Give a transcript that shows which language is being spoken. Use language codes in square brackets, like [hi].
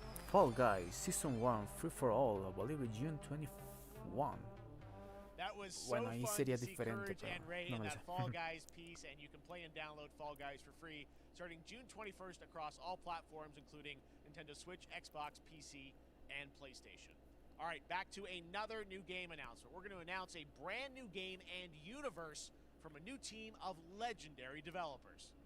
[en] Fall Guys Season 1 Free for All, I believe June 21. [es] Bueno, ahí sería diferente, pero no me lo sé. [en] Fall Guys piece, and you can play and download Fall Guys for free starting June 21st across all platforms, including Nintendo Switch, Xbox, PC, and PlayStation. All right, back to another new game announcement. We're going to announce a brand new game and universe from a new team of legendary developers.